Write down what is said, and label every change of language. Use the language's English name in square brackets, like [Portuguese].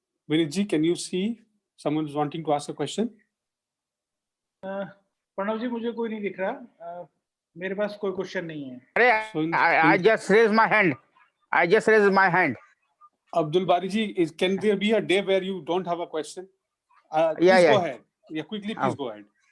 [English] Vinitji, can you see someone is wanting to ask a question? [Hindi] Pranav जी, मुझे कोई नहीं दिख रहा, मेरे पास कोई क्वेश्चन नहीं है. [English] So I just raised my hand. I just raised my hand. Abdul Bari ji, can there be a day where you don't have a question? Yeah, Please yeah. go ahead. Yeah, quickly, please go ahead.